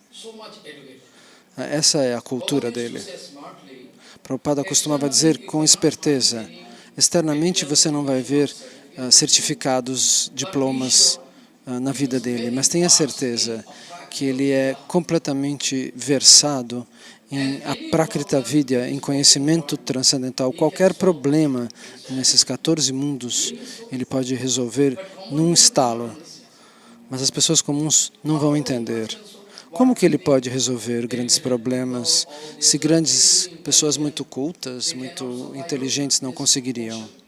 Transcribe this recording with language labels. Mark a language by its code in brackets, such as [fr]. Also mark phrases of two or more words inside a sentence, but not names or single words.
[pt] Essa é a cultura dele. Prabhupada costumava dizer com esperteza: externamente você não vai ver certificados, diplomas na vida dele, mas tenha certeza que ele é completamente versado em [sa] aprakrita vidya, [pt] em conhecimento transcendental. Qualquer problema nesses 14 mundos ele pode resolver num estalo, mas as pessoas comuns não vão entender. Como que ele pode resolver grandes problemas se grandes pessoas muito cultas, muito inteligentes não conseguiriam?